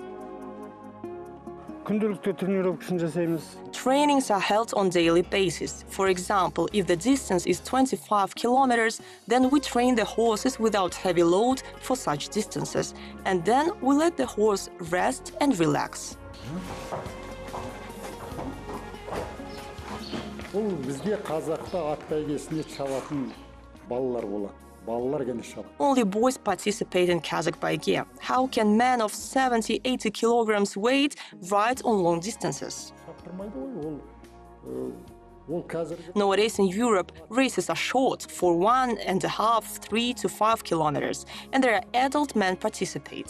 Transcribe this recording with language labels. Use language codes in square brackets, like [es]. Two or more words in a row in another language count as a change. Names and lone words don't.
[en] Trainings are held on daily basis. For example, if the distance is 25 kilometers, then we train the horses without heavy load for such distances, and then we let the horse rest and relax. [kk] Бұл бізге қазақта ат бәйгесінде шабатын балалар болады. [en] Only boys participate in Kazakh baigie. How can men of 70-80 kilograms weight ride on long distances? Nowadays in Europe, races are short, for 1.5, 3 to 5 kilometers, and there are adult men participate.